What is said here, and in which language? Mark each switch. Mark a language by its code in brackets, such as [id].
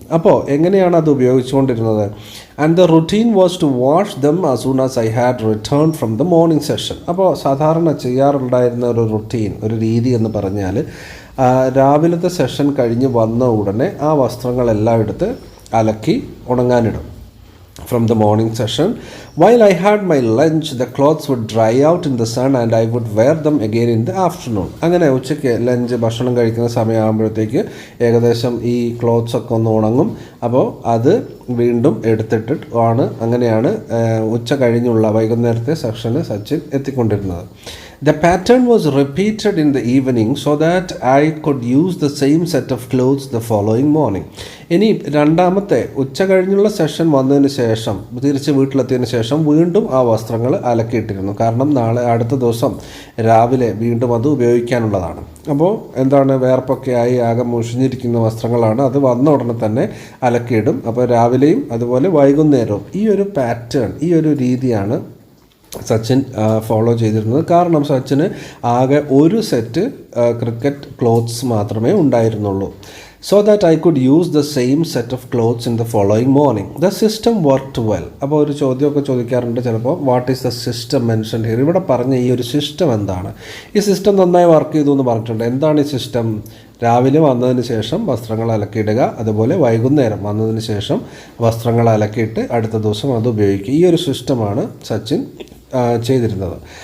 [ml] അപ്പോൾ എങ്ങനെയാണ് അത് ഉപയോഗിച്ചുകൊണ്ടിരുന്നത്? [en] And the routine was to wash them as soon as I had return from the morning session. [ml] അപ്പോൾ സാധാരണ ചെയ്യാറുണ്ടായിരുന്ന ഒരു റുട്ടീൻ, ഒരു രീതി എന്ന് പറഞ്ഞാൽ രാവിലത്തെ സെഷൻ കഴിഞ്ഞ് വന്ന ഉടനെ ആ വസ്ത്രങ്ങളെല്ലാം എടുത്ത് അലക്കി ഉണങ്ങാനിടും. [en] From the morning session, while I had my lunch, the clothes would dry out in the sun and I would wear them again in the afternoon. [ml] അങ്ങനെ ഉച്ചയ്ക്ക് ഭക്ഷണം കഴിക്കുന്ന സമയമാകുമ്പോഴത്തേക്ക് ഏകദേശം ഈ ക്ലോത്ത്സ് ഒക്കെ ഒന്ന് ഉണങ്ങും. അപ്പോൾ അത് വീണ്ടും എടുത്തിട്ട് അങ്ങനെയാണ് ഉച്ച കഴിഞ്ഞുള്ള വൈകുന്നേരത്തെ സെക്ഷന് Sachin എത്തിക്കൊണ്ടിരുന്നത്. [en] The pattern was repeated in the evening so that I could use the same set of clothes the following morning. [ml] ഇനി രണ്ടാമത്തെ ഉച്ച കഴിഞ്ഞുള്ള സെഷൻ വന്നതിന് ശേഷം തിരിച്ച് വീട്ടിലെത്തിയതിന് ശേഷം വീണ്ടും ആ വസ്ത്രങ്ങൾ അലക്കിയിട്ടിരുന്നു. കാരണം നാളെ അടുത്ത ദിവസം രാവിലെ വീണ്ടും അത് ഉപയോഗിക്കാനുള്ളതാണ്. അപ്പോൾ എന്താണ്, വേർപ്പൊക്കെ ആയി ആകെ മുഷിഞ്ഞിരിക്കുന്ന വസ്ത്രങ്ങളാണ്. അത് വന്ന ഉടനെ തന്നെ അലക്കിയിടും. അപ്പോൾ രാവിലെയും അതുപോലെ വൈകുന്നേരവും ഈ ഒരു പാറ്റേൺ, ഈ ഒരു രീതിയാണ് സച്ചിൻ ഫോളോ ചെയ്തിരുന്നത്. കാരണം സച്ചിന് ആകെ ഒരു സെറ്റ് ക്രിക്കറ്റ് ക്ലോത്ത്സ് മാത്രമേ ഉണ്ടായിരുന്നുള്ളൂ. [en] So that I could use the same set of clothes in the following morning. The system worked well. [ml] അപ്പോൾ ഒരു ചോദ്യമൊക്കെ ചോദിക്കാറുണ്ട് ചിലപ്പോൾ, [en] What is the system mentioned here? [ml] ഇവിടെ പറഞ്ഞ ഈ ഒരു സിസ്റ്റം എന്താണ്? ഈ സിസ്റ്റം നന്നായി വർക്ക് ചെയ്തു എന്ന് പറഞ്ഞിട്ടുണ്ട്. എന്താണ് ഈ സിസ്റ്റം? രാവിലെ വന്നതിന് ശേഷം വസ്ത്രങ്ങൾ അലക്കിയിടുക, അതുപോലെ വൈകുന്നേരം വന്നതിന് ശേഷം വസ്ത്രങ്ങൾ അലക്കിയിട്ട് അടുത്ത ദിവസം അത് ഉപയോഗിക്കുക. ഈ ഒരു സിസ്റ്റമാണ് സച്ചിൻ ചെയ്തിരുന്നത്.